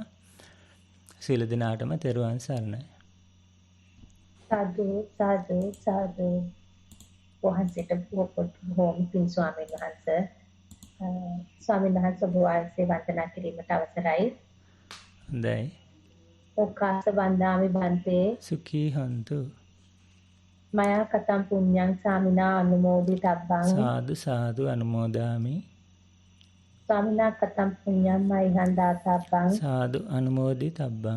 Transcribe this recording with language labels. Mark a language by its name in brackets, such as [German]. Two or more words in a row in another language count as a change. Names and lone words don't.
[Sinhala] සීල දිනාටම තෙරුවන් සරණයි. [Pali] සාදු සාදු සාදු. [Sinhala] වහන්සේට බොහොම පිං ස්වාමීන් වහන්සේ ස්වාමීන් වහන්සේ වහන්සේ වන්දනා කිරීමට අවසරයි. හොඳයි. [Pali] ඕකාස වන්දාමි බන්තේ සුඛී හන්තු. මයා කතම් පුඤ්ඤං සාමිනා අනුමෝදිතබ්බං සාදු සාදු අනුමෝදාමි. සාමිනා කතම් පුඤ්ඤං මයිහං දාතබ්බං සාදු අනුමෝදිතබ්බං.